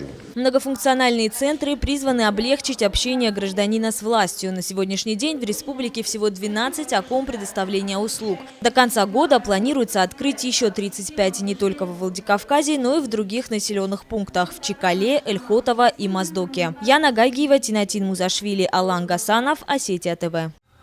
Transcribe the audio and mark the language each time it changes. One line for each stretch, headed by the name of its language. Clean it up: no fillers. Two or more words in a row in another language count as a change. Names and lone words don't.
Russian: Многофункциональные центры призваны облегчить общение гражданина с властью. На сегодняшний день в республике всего 12 окон предоставления услуг. До конца года планируется открыть еще 35 не только во Владикавказе, но и в других населенных пунктах – в Чикале, Эльхотово и Моздоке. Яна Гагиева, Тинатин Музашвили, Алан Гасанов, Осетия ТВ.